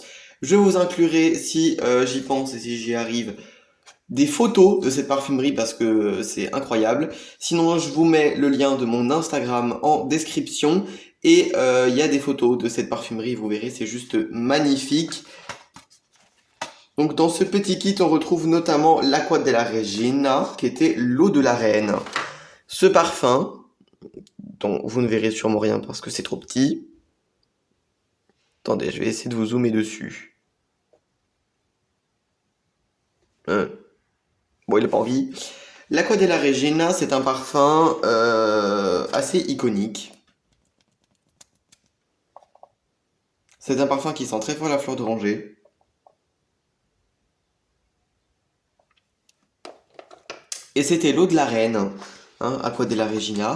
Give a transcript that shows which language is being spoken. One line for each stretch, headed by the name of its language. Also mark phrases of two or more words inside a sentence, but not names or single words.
French: Je vous inclurai, si j'y pense et si j'y arrive, des photos de cette parfumerie parce que c'est incroyable. Sinon, je vous mets le lien de mon Instagram en description et il y a des photos de cette parfumerie, vous verrez, c'est juste magnifique. Donc dans ce petit kit, on retrouve notamment l'Acqua della Regina, qui était l'eau de la reine. Ce parfum, dont vous ne verrez sûrement rien parce que c'est trop petit. Attendez, je vais essayer de vous zoomer dessus. Bon, il n'a pas envie. L'Acqua della Regina, c'est un parfum assez iconique. C'est un parfum qui sent très fort la fleur d'oranger. Et c'était l'eau de la reine, hein, Acqua della Regina.